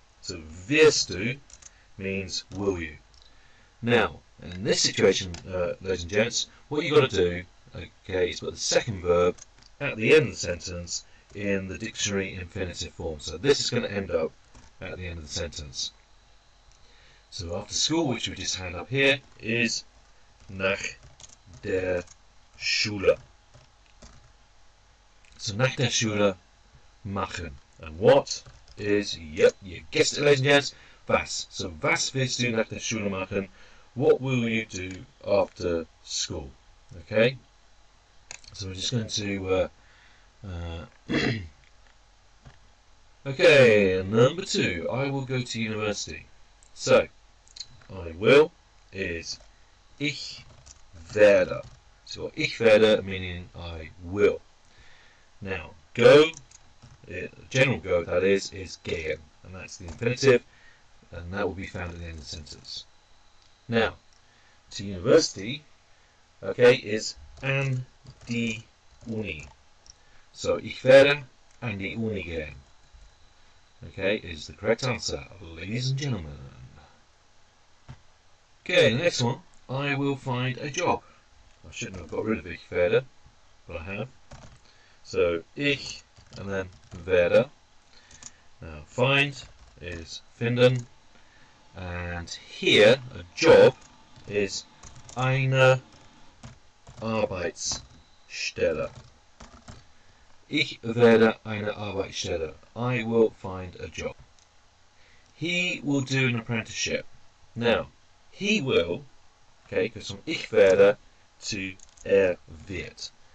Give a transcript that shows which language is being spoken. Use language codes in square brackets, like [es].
[en] So [de] wirst du [en] means will you. Now, in this situation, ladies and gents, what you've got to do, okay, is put the second verb at the end of the sentence in the dictionary infinitive form. So this is going to end up at the end of the sentence. So after school, which we just had up here, is [de] nach der Schule. So nach der Schule machen. [en] And what is, yep, you guessed it, ladies and gents, was. [de] So was willst du nach der Schule machen? [en] What will you do after school? Okay? So we're just going to okay, number 2, I will go to university. So, I will is [de] ich werde. [en] So, [de] ich werde [en] meaning I will. Now, go, general go, that is gehen. And that's the infinitive, and that will be found at the end of the sentence. Now, to university, okay, is [de] an die Uni. So, ich werde an die Uni gehen. [en] Okay, is the correct answer, ladies and gentlemen. Okay, the next one, I will find a job. I shouldn't have got rid of [de] ich werde, [en] but I have. So, ich, and then werde. Now, find is finden. And here, a job is [de] eine Arbeitsstelle. Ich werde eine Arbeitsstelle. [en] I will find a job. He will do an apprenticeship. Now, he will, okay, goes from [de] ich werde [en] to wird.